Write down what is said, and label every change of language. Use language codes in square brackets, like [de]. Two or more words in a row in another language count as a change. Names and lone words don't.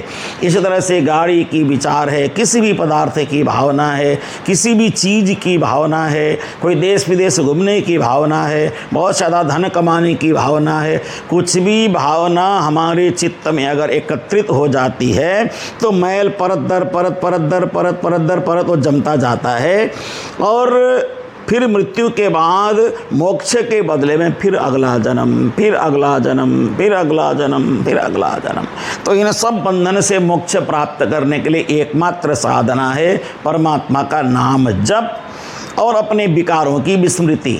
[hi] इसी तरह से गाड़ी की विचार है, किसी भी पदार्थ की भावना है, किसी भी चीज़ की भावना है, कोई देश विदेश घूमने की भावना है, बहुत ज़्यादा धन कमाने की भावना है, कुछ भी भावना हमारे चित्त में अगर एकत्रित हो जाती है तो मैल परत दर परत, परत दर परत, परत दर परत वो जमता जाता है, और फिर मृत्यु के बाद मोक्ष के बदले में फिर अगला जन्म, फिर अगला जन्म, फिर अगला जन्म, फिर अगला जन्म। तो इन सब बंधन से मोक्ष प्राप्त करने के लिए एकमात्र साधना है परमात्मा का नाम जप और अपने विकारों की विस्मृति।